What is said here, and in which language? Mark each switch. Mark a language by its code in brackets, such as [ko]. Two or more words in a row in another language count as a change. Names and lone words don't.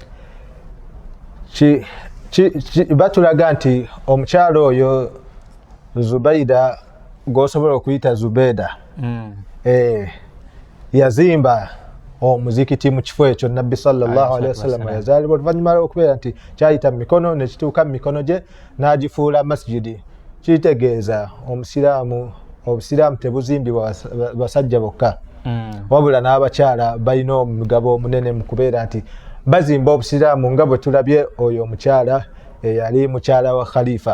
[lg] Batulaga nti omukyalo oyo Zubaida gwosobola okuyita Zubeda yazimba omuzikiti mu kifo ekyo Nabbi [ar] صلى الله عليه وسلم [lg] yazaalibwa oluvannyuma okubeera nti kyayita mu mikono ne kituuka mu mikono gye n'agifuula masjidi. Kitegeeza obusiraamu tebuzimbibwa basajja bokka wabula n'abakyala balina omugabo omunene mu kubeera nti bazimba obusiraamu nga bwe tulabye oyo omukyala eyali mukyala wa Khalifa.